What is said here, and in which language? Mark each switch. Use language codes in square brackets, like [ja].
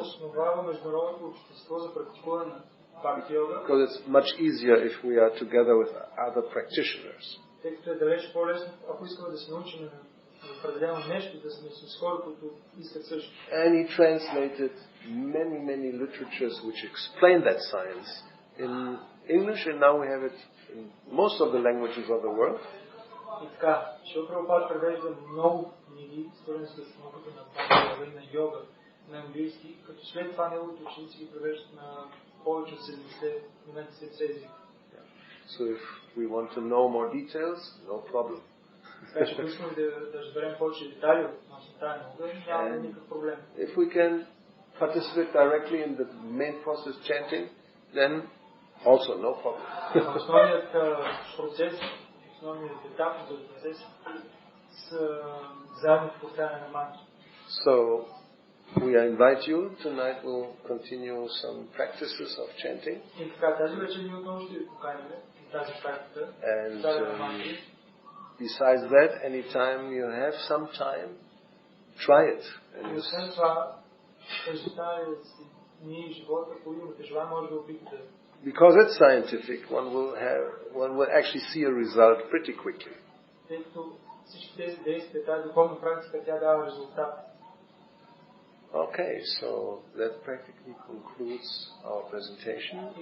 [bg] Основава международното общество за практикуване на Бхакти йога. [en] Because it's much easier if we are together with other practitioners. [bg] Тъй като е далеч по-лесно, ако искаме да се научим на определено нещо, да сме с хора, които искат също. [en] And he translated many literatures which explain that science in English, and now we have it in most of the languages of the world. [bg] И така, Шрила Прабхупада превежда много книги, свързани с науката на Бхакти, на йога, на английски, като след това неговите ученици ги превеждат на повече от 70 езика. [en] So if we want to know more details, no problem. [bg] Така че ако искаме да разберем повече детайли относно тази наука, няма никакъв проблем. [en] If we can participate directly in the main process chanting, then also no problem. [bg] Основният процес, основният етап за процес с заедно повтаряне на мантри. [en] So we invite you tonight. We'll continue some practices of chanting. [bg] И така, тази вечер ние отново ще ви поканим тази практика. [en] And besides that, anytime you have some time, try it. [bg] И освен това, през останалите дни живота, ако имате желание, може да опитате. [en] Because it's scientific, one will actually see a result pretty quickly. [bg] Тъй като всички тези действия, тази духовна практика, тя дава резултат. [en] Okay, so that practically concludes our presentation.